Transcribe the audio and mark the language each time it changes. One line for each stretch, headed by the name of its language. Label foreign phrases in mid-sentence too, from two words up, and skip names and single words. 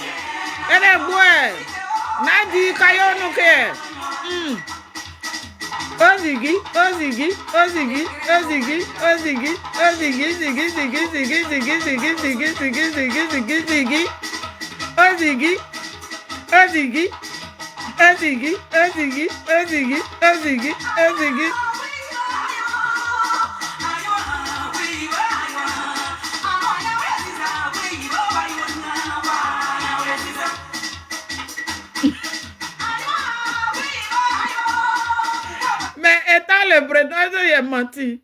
French: Elle est bonne. Nadi Kayonuke. Oh Ziggy, oh Ziggy, oh Ziggy, oh Ziggy, oh Ziggy, oh Ziggy, Ziggy, Ziggy, Ziggy, Ziggy, Ziggy, Ziggy, Ziggy, Ziggy, Ziggy, Ziggy, oh Ziggy, oh Ziggy, oh Ziggy, oh Ziggy, oh Ziggy, oh Ziggy, oh Ziggy. Mais étant le président, il a menti.